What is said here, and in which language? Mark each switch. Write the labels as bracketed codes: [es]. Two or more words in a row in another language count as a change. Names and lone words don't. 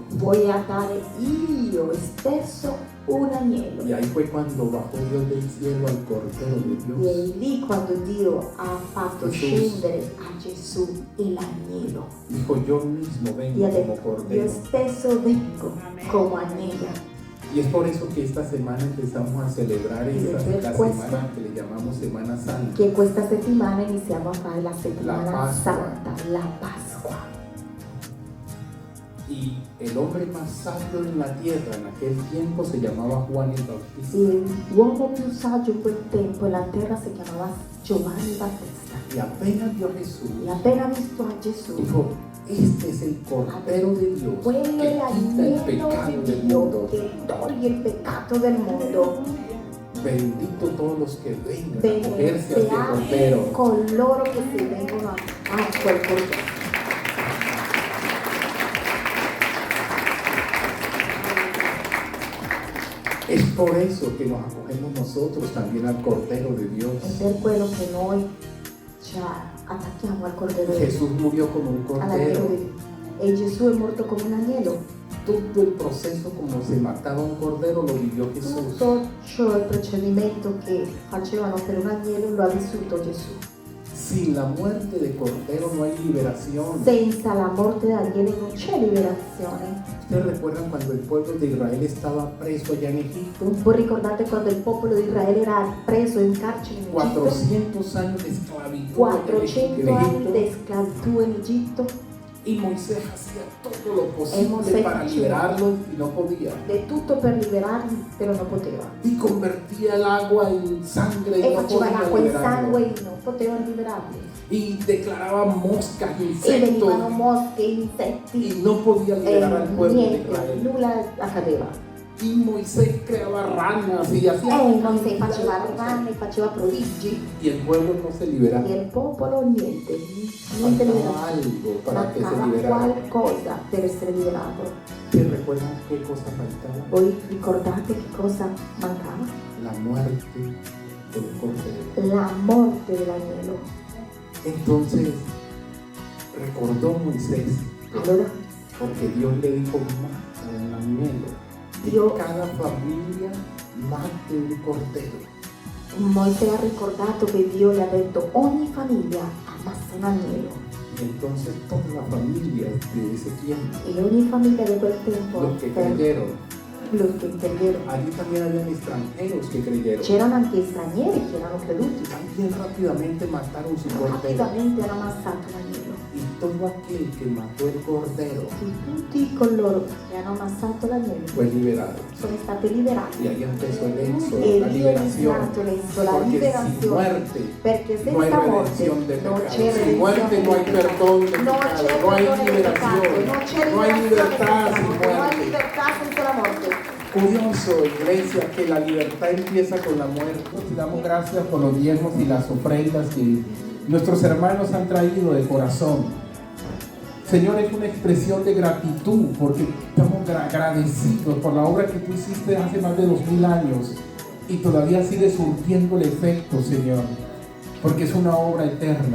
[it] Voglio dare io stesso un agnello. [es] Y ahí fue cuando bajó Dios del cielo al cordero de [it] E [es] Dios. [it] è lì quando Dio ha fatto Gesù. scendere a Gesù l'agnello. [es] Dijo, yo mismo [it] E [es] vengo [it] ha [es] como [it] detto, io [es] cordero. [it] stesso vengo come agnello. [es] Y es por eso que esta semana empezamos a celebrar la semana que le llamamos Semana Santa. [it] Che questa settimana iniziamo a fare la settimana La Pasqua. santa, la Pasqua. [es] Y el hombre más sabio en la tierra en aquel tiempo se llamaba Juan el Bautista. [it] E l'uomo più saggio in quel tempo nella terra si chiamava Giovanni Battista. [es] Y apenas vio a Jesús, [it] E appena visto a Gesù, [es] dijo, este es el Cordero de Dios [it] quello [es] que [it] è [es] quita el [it] l'agnello [es] pecado [it] di [es] del [it] Dio [es] mundo. [it] che toglie il peccato del mondo. [es] Bendito todos los que vengan a acogerse a este [it] Benedetti [es] Cordero. [it] coloro che si vengono a quel Cordero. [es] Es por eso que nos acogemos nosotros también al Cordero de [it] È [es] Dios. [it] per quello che noi ci attacchiamo al Cordero di Dio, [es] Jesús murió como un [it] all'agnello [es] cordero. [it] di Dio. E Gesù è morto come un agnello. [es] Todo el proceso como se mataba un cordero lo vivió Jesús. [it] Tutto ciò, il procedimento che facevano per un agnello lo ha vissuto Gesù. [es] Sin la muerte de cordero no hay liberación. [it] Senza la morte dell'agnello non c'è liberazione. [es] ¿Ustedes recuerdan cuando el pueblo de Israel estaba preso allá en Egipto? [it] Voi ricordate quando il popolo di Israele era preso in carcere in Egitto? [es] 400 años de esclavitud [it] 400 [es] en [it] anni [es] Egipto. [it] di schiavitù in Egitto. [es] Y Moisés hacía todo lo posible [it] Moisés [es] para [it] faceva [es] liberarlos y no podía. [it] di tutto per liberarli, però non poteva. [es] Y convertía el agua en sangre y [it] E [es] no [it] faceva [es] podía [it] l'acqua in sangue [es] liberarlos. [it] e non potevano liberarli. [es] Y declaraba moscas, [it] E [es] insectos [it] venivano mosche, insetti [es] y no podía [it] e [es] liberar al pueblo de [it] niente, [es] Israel. [it] nulla accadeva. [es] Y Moisés creaba ranas y hacía [it] E Mosè faceva rane, faceva prodigi [es] y el pueblo no se liberaba. [it] e il popolo niente [es] Faltaba [it] liberato. [es] algo para que se [it] Mancava [es] liberara. [it] qualcosa per essere liberato. [es] ¿Ustedes recuerdan qué cosa faltaba? [it] Voi ricordate che cosa mancava? [es] La muerte del cordero. [it] La morte dell'agnello. [es] Entonces recordó Moisés, [it] Allora [es] porque Dios le dijo, mata un agnello. Y Dios- cada familia mate un cordero. [it] Mosè ha ricordato che Dio le ha detto ogni famiglia ammazza un agnello. [es] Y entonces todas las familias de ese tiempo, [it] E ogni famiglia di quel tempo, [es] los que [it] per [es] creyeron, los che credieron, allí también habían extranjeros que creyeron. [it] c'erano anche stranieri che erano creduti. [es] También rápidamente mataron su cordero. [it] Rapidamente hanno ammazzato l'agnello. [es] Y todo aquel que mató el cordero [it] E tutti coloro che hanno ammazzato l'agnello [es] fue liberado. [it] sono stati liberati. [es] Y ahí empezó el éxodo, [it] E [es] la [it] lì è [es] liberación. [it] iniziato l'esodo, la [es] Porque sin [it] liberazione. [es] muerte [it] Perché [es] no hay [it] senza morte [es] redención de [it] non [es] pecado. [it] c'è [es] Sin muerte no hay perdón de [it] non [es] pecado. [it] c'è [es] No hay [it] perdono del [es] liberación. [it] peccato, non c'è [es] No hay [it] liberazione [es] libertad [it] senza [es] sin [it] morte, non hai [es] muerte. [it] libertà senza la morte. [es] Curioso, iglesia, que la libertad empieza con la muerte. Y damos gracias por los diezmos y las ofrendas que nuestros hermanos han traído de corazón. Señor, es una expresión de gratitud porque estamos agradecidos por la obra que tú hiciste hace más de 2000 años y todavía sigue surtiendo el efecto, Señor, porque es una obra eterna.